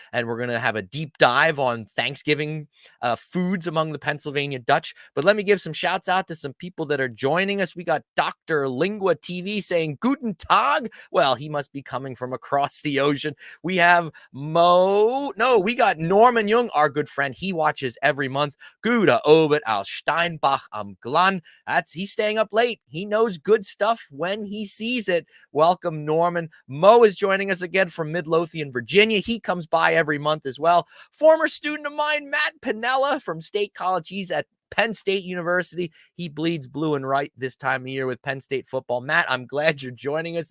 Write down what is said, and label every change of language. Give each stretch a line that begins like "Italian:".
English: And we're going to have a deep dive on Thanksgiving foods among the Pennsylvania Dutch. But let me give some shouts out to some people that are joining us. We got Dr. Lingua TV saying
German: Guten Tag.
English: Well, he must be coming from across the ocean. We have we got Norman Jung, our good friend. He watches every month.
German: Gute Abend aus Steinbach am Glan.
English: He's staying up late. He knows good stuff when he sees it. Welcome, Norman. Mo is joining us again from Midlothian, Virginia. He comes by every month as well. Former student of mine, Matt Pinella from State College. He's at Penn State University. He bleeds blue and white this time of year with Penn State football. Matt, I'm glad you're joining us.